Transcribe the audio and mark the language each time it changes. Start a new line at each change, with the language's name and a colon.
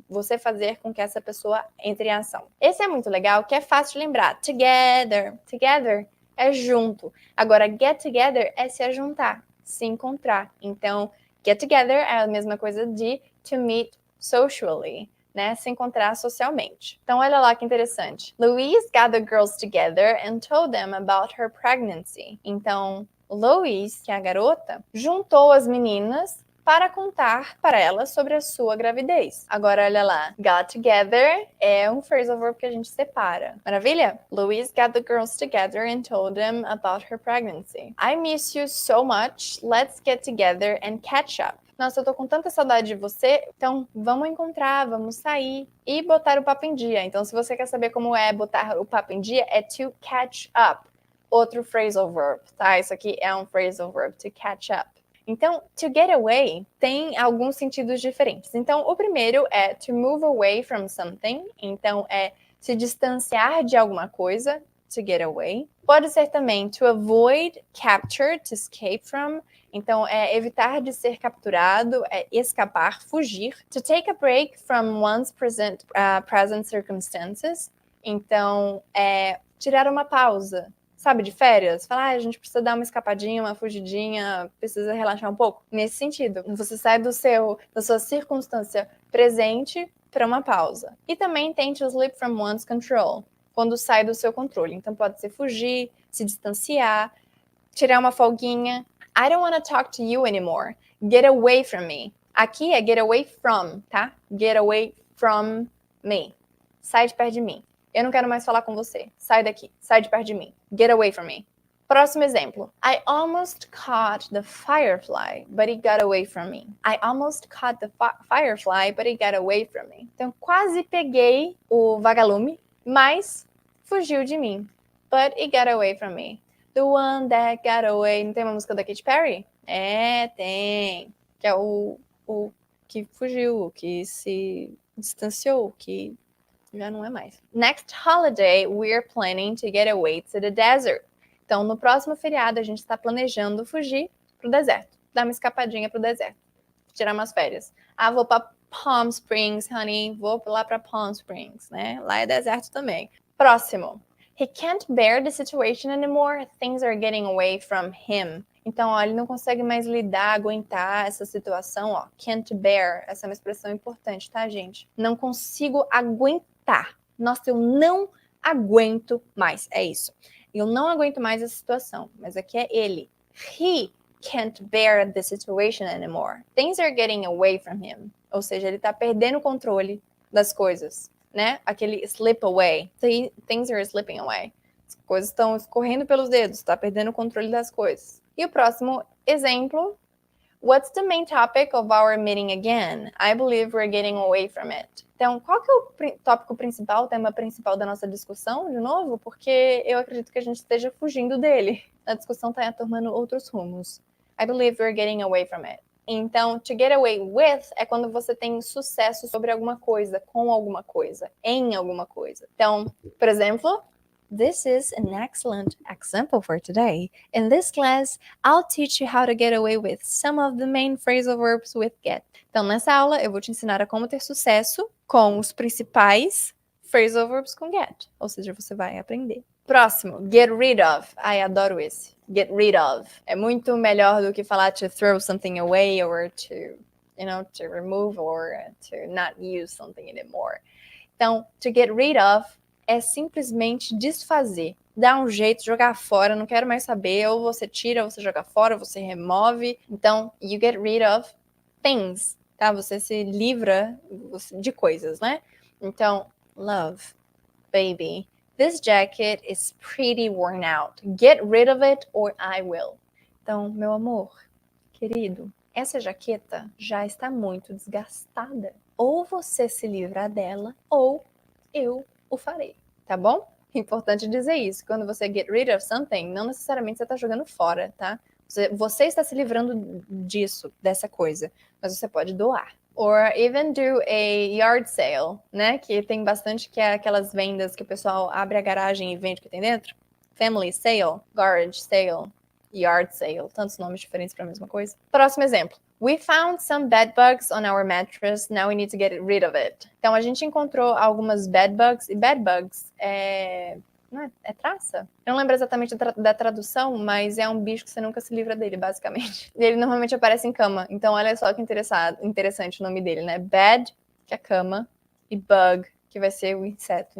Portuguese: Você fazer com que essa pessoa entre em ação. Esse é muito legal, que é fácil de lembrar. Together. Together é junto. Agora, get together é se ajuntar, se encontrar. Então, get together é a mesma coisa de
English: to meet socially,
Portuguese: né? Se encontrar socialmente. Então, olha lá que interessante.
English: Louise got the girls together and told them about her pregnancy.
Portuguese: Então, Louise, que é a garota, juntou as meninas para contar para elas sobre a sua gravidez. Agora, olha lá. Got together é um phrasal verb que a gente separa. Maravilha?
English: Louise got the girls together and told them about her pregnancy. I miss you so much. Let's get together and catch up.
Portuguese: Nossa, eu tô com tanta saudade de você, então vamos encontrar, vamos sair e botar o papo em dia. Então, se você quer saber como é botar o papo em dia, é to catch up. Outro phrasal verb, tá? Isso aqui é um phrasal verb, to catch up. Então, to get away tem alguns sentidos diferentes. Então, o primeiro é
English: to move away from something.
Portuguese: Então, é se distanciar de alguma coisa, to get away. Pode ser também
English: to avoid capture, to escape from.
Portuguese: Então, é evitar de ser capturado, é escapar, fugir.
English: To take a break from one's present circumstances.
Portuguese: Então, é tirar uma pausa. Sabe, de férias? Falar, a gente precisa dar uma escapadinha, uma fugidinha, precisa relaxar um pouco. Nesse sentido, você sai da sua circunstância presente para uma pausa. E também tem
English: to slip from one's control,
Portuguese: quando sai do seu controle. Então pode ser fugir, se distanciar, tirar uma folguinha.
English: I don't want to talk to you anymore. Get away from me.
Portuguese: Aqui é
English: get away from, tá? Get away from me.
Portuguese: Sai de perto de mim. Eu não quero mais falar com você. Sai daqui. Sai de perto de mim.
English: Get away from me.
Portuguese: Próximo exemplo.
English: I almost caught the firefly, but it got away from me. I almost caught the firefly, but it got away from me.
Portuguese: Então, quase peguei o vagalume, mas fugiu de mim.
English: But it got away from me. The one that got away.
Portuguese: Não tem uma música da Katy Perry? É, tem. Que é o que fugiu, o que se distanciou, que já não é mais.
English: Next holiday, we're planning to get away to the desert.
Portuguese: Então, no próximo feriado, a gente está planejando fugir pro deserto. Dar uma escapadinha pro deserto. Tirar umas férias. Ah, vou para Palm Springs, honey. Vou lá para Palm Springs, né? Lá é deserto também. Próximo.
English: He can't bear the situation anymore. Things are getting away from him.
Portuguese: Então, ó, ele não consegue mais lidar, aguentar essa situação, ó.
English: Can't bear.
Portuguese: Essa é uma expressão importante, tá, gente? Não consigo aguentar. Nossa, eu não aguento mais. É isso. Eu não aguento mais essa situação. Mas aqui é ele.
English: He can't bear the situation anymore. Things are getting away from him.
Portuguese: Ou seja, ele tá perdendo o controle das coisas, né? Aquele slip away.
English: Things are slipping away.
Portuguese: As coisas estão escorrendo pelos dedos, tá perdendo o controle das coisas. E o próximo exemplo.
English: What's the main topic of our meeting again? I believe we're getting away from it.
Portuguese: Então, qual que é o tópico principal, o tema principal da nossa discussão, de novo? Porque eu acredito que a gente esteja fugindo dele. A discussão está tomando outros rumos.
English: I believe we're getting away from it.
Portuguese: Então, to get away with é quando você tem sucesso sobre alguma coisa, com alguma coisa, em alguma coisa. Então, por exemplo,
English: this is an excellent example for today. In this class, I'll teach you how to get away with some of the main phrasal verbs with get.
Portuguese: Então, nessa aula, eu vou te ensinar a como ter sucesso com os principais phrasal verbs com get. Ou seja, você vai aprender.
English: Próximo, get rid of.
Portuguese: Ai, adoro esse.
English: Get rid of.
Portuguese: É muito melhor do que falar
English: to throw something away or to remove or to not use something anymore.
Portuguese: Então, to get rid of é simplesmente desfazer. Dar um jeito, jogar fora, não quero mais saber. Ou você tira, ou você joga fora, ou você remove. Então,
English: you get rid of things,
Portuguese: tá? Você se livra de coisas, né?
English: Então, love, baby. This jacket is pretty worn out. Get rid of it or I will.
Portuguese: Então, meu amor, querido, essa jaqueta já está muito desgastada. Ou você se livra dela, ou eu o farei, tá bom? Importante dizer isso. Quando você get rid of something, não necessariamente você está jogando fora, tá? Você está se livrando disso, dessa coisa, mas você pode doar.
English: Or even do a yard sale,
Portuguese: né? Que tem bastante, que é aquelas vendas que o pessoal abre a garagem e vende o que tem dentro.
English: Family sale, garage sale, yard sale.
Portuguese: Tantos nomes diferentes para a mesma coisa. Próximo exemplo.
English: We found some bed bugs on our mattress. Now we need to get rid of it.
Portuguese: Então, a gente encontrou algumas bed bugs. E bed bugs é traça? Eu não lembro exatamente da tradução, mas é um bicho que você nunca se livra dele, basicamente. E ele normalmente aparece em cama. Então, olha só que interessante o nome dele, né? Bed, que é cama, e bug, que vai ser o inseto.